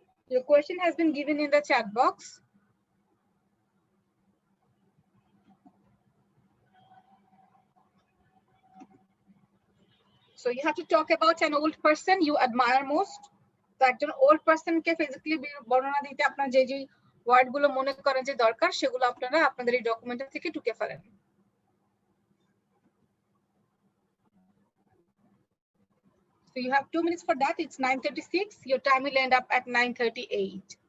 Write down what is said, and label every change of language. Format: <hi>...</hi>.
<en>Your question has been given in the chat box. So you have to talk about an old person you admire most.</en> <bn>তো একজন old পারসনকে physically বর্ণনা দিতে আপনার যে যে word গুলো মনে করেন যে দরকার সেগুলো আপনারা আপনাদের এই ডকুমেন্ট থেকে টুকে ফেলেন।</bn> <en>So you have 2 minutes for that. It's 9:36. Your time will end up at 9:38.</en>